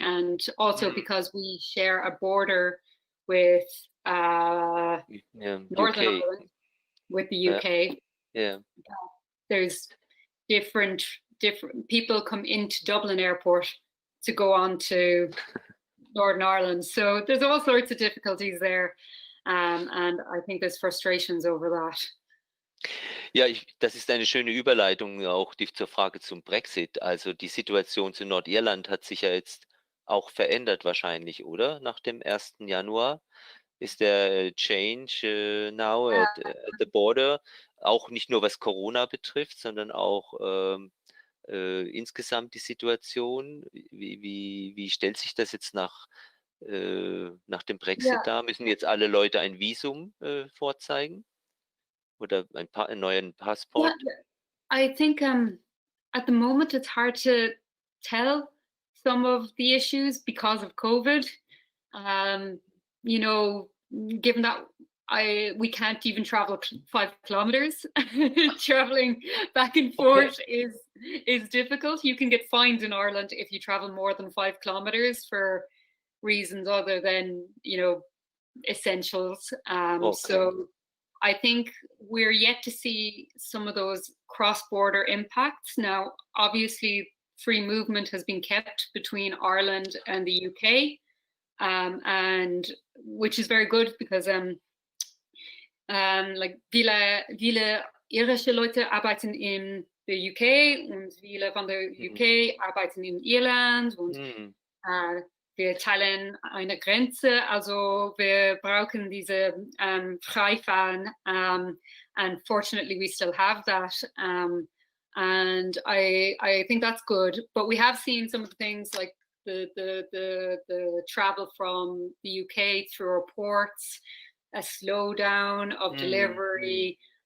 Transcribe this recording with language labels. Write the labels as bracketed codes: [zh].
[en] And also because we share a border with Northern Ireland, with the UK. There's different people come into Dublin Airport to go on to Northern Ireland. So there's all sorts of difficulties there. And I think there's frustrations over that. [de] Ja, das ist eine schöne Überleitung auch zur Frage zum Brexit. Also die Situation zu Nordirland hat sich ja jetzt auch verändert wahrscheinlich, oder? Nach dem 1. Januar ist der [en] Change now at the border, [de] auch nicht nur was Corona betrifft, sondern auch insgesamt die Situation. Wie stellt sich das jetzt nach dem Brexit [en] Yeah, [de] dar? Müssen jetzt alle Leute ein Visum vorzeigen oder einen neuen [en] yeah. Passport? I think at the moment it's hard to tell some of the issues because of COVID. Um, you know, given that we can't even travel 5 kilometers, traveling back and Okay. forth is difficult. You can get fined in Ireland if you travel more than 5 kilometers for reasons other than essentials. Okay. So I think we're yet to see some of those cross-border impacts. Now, obviously, free movement has been kept between Ireland and the UK, and which is very good because like [de] viele irische Leute arbeiten in der UK und viele von der UK arbeiten in Irland und [en] Mhm. [de] wir teilen eine Grenze, also wir brauchen diese Freifahren. [en] And fortunately, we still have that. And I think that's good. But we have seen some of the things like the travel from the UK through our ports, a slowdown of delivery.